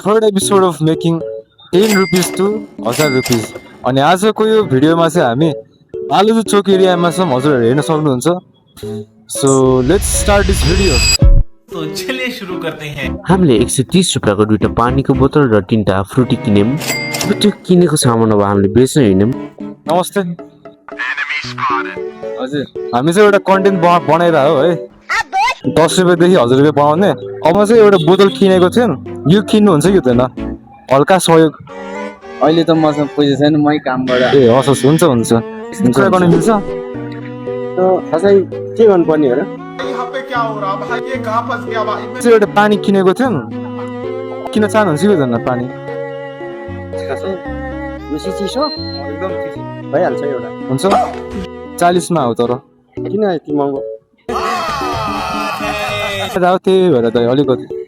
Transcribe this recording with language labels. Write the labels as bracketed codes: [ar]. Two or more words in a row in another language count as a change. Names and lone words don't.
[en] third episode of making 10 rupees to 1000 rupees. [ne] अनि आजको यो भिडियोमा चाहिँ हामी बालुजु चोक एरियामा छौँ, हजुरहरू हेर्न सक्नुहुन्छ। [en] so let's start this video. [hi] तो चलिए शुरू करते हैं। [ne] हामीले 130 रुपियाँको दुईटा पानीको बोतल र 3टा फ्रुटी किन्यौँ। अब त्यो किनेको सामान अब हामीले बेच्न हिँड्यौँ। नमस्ते हजुर, हामी चाहिँ एउटा कन्टेन्ट बनाइरह हो है, 10 रुपियाँदेखि 1000 रुपियाँ बनाउने। अब चाहिँ एउटा बोतल किनेको थिएँ, यो किन्नुहुन्छ कि हुँदैन? हल्का सहयोग। अहिले त मसँग पैसा छैन, मै कामबाट। ए हस् हस्, हुन्छ हुन्छ, कुरा गर्न मिल्छ। खासै के गर्नुपर्ने हो र? [hi] यहाँ पे क्या हो रहा भाई, ये कहाँ फंस गया भाई। [ne] चाहिँ एउटा पानी किनेको थिएँ, किन चाहनुहुन्छ कि हुँदैन पानी? खासै बेसी चिसो एकदम चिसो भइहाल्छ एउटा। हुन्छ 40 मा हो, तर किन यति महँगो? त्यही भएर त अलिकति।